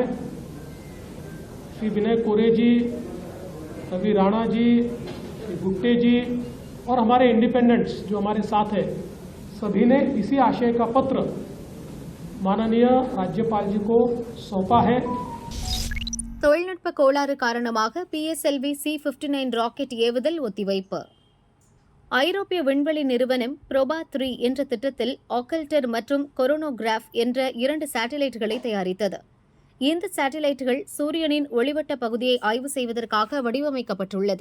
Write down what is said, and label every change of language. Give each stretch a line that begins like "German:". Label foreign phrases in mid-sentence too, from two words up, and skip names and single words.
Hindi: श्री विनय कोरे जी, रवि राणा जी, श्री गुट्टे जी और हमारे इंडिपेंडेंट्स जो हमारे साथ है, सभी ने इसी आशय का पत्र माननीय राज्यपाल जी को सौंपा है।
Tamil: தொழில்நுட்ப கோளாறு காரணமாக PSLV C-59 ராக்கெட் ஏவுதல் ஒத்திவைப்பு. ஐரோப்பிய விண்வெளி நிறுவனம் புரோபா 3 என்ற திட்டத்தில் ஆக்கல்டர் மற்றும் கொரோனோகிராஃப் என்ற 2 சேட்டலைட்டுகளை தயாரித்தது. இந்த சேட்டலைட்டுகள் சூரியனின் ஒளிவட்ட பகுதியை ஆய்வு செய்வதற்காக வடிவமைக்கப்பட்டுள்ளது.